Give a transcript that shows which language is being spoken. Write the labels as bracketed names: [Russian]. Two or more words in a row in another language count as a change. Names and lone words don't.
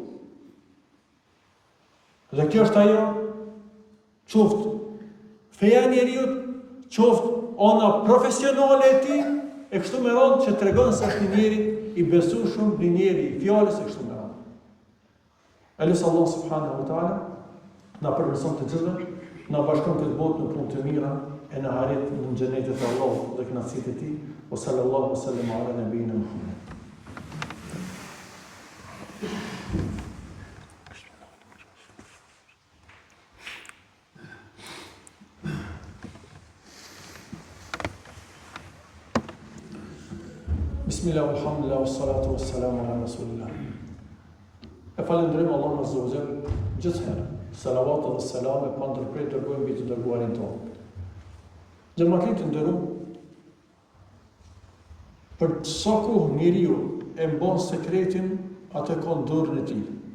[Albanian] Dhe kjo është ajo, qoftë feja e njeriut, qoftë ona profesionale e tij, e kështu me radhë që tregon se është një njeri i besueshëm, një njeri i fjalës e kështu me radhë. Elusë Allah [Arabic] سبحانه وتعالى, [Albanian] na përmirëson të gjithëve, na bashkon këtë botë në punë të mira, e na harit në xhenetin e Allahut dhe kënaqësitë e tij. [Arabic] و صلى الله سلم على نبينا محمد. بسم الله، الحمد لله، والصلاة والسلام على رسول الله. [Albanian] E falendrojmë Allahun [Arabic] عز وجل [Albanian] gjithherë. Salavat dhe selam e pa ndërprej dërgojmë mbi të dërguarin tonë. Xhamatit të nderuar, për sa kohë njeriu e mban sekretin, atë ka në dorën e tij.